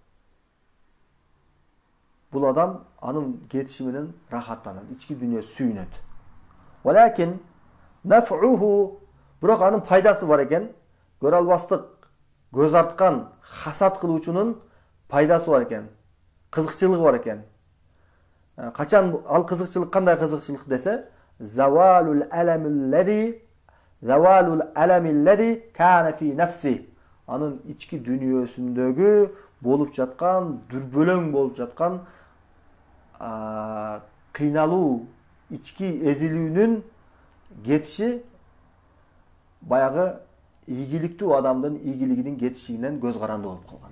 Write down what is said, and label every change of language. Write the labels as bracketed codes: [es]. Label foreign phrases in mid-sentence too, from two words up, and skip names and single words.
[ky] бул адам анын кетиши менен рахаттанат, ички дүйнөсү сүйүнөт. [ar] ولكن نفعه, [ky] бирок анын пайдасы бар экен. Көрө албастык көз арткан хасат кылуучунун пайдасы бар экен. Кызыкчылыгы бар экен. Качан ал кызыкчылык, кандай кызыкчылык десе, [ar] زوال الألم الذي كان في نفسه. [ky] Анын ички дүйнөсүндөгү болуп жаткан, дүрбөлөң болуп жаткан кыйналуу, ички эзилүүнүн кетиши баягы ийгиликтүү адамдын ийгилигинин кетишинен көз каранды болуп калган.